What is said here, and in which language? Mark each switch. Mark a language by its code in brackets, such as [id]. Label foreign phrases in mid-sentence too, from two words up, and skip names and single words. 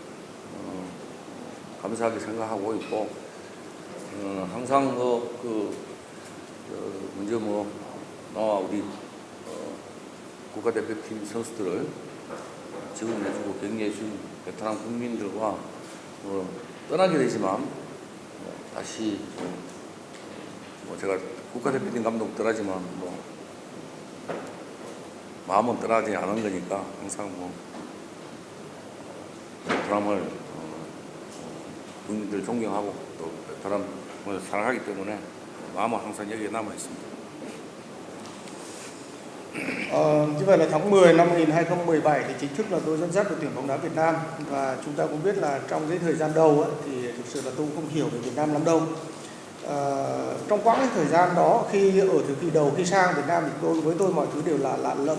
[ko] 감사하게 생각하고 있고 항상 먼저 나와 우리 국가대표팀 선수들을 지원해주고 격려해준 베트남 국민들과 떠나게 되지만 다시 제가 국가대표팀 감독 떠나지만 마음은 떠나지 않은 거니까 항상 베트남을 국민들 존경하고 또 베트남을 사랑하기 때문에 마음은 항상 여기에 남아 있습니다. [vi] Như vậy là tháng 10 năm 2017 thì chính thức là tôi dẫn dắt đội tuyển bóng đá Việt Nam và chúng ta cũng biết là trong cái thời gian đầu ấy, thì thực sự là tôi cũng không hiểu về Việt Nam lắm đâu. Trong quãng thời gian đó khi ở thời kỳ đầu khi sang Việt Nam thì với tôi mọi thứ đều là lạ lẫm.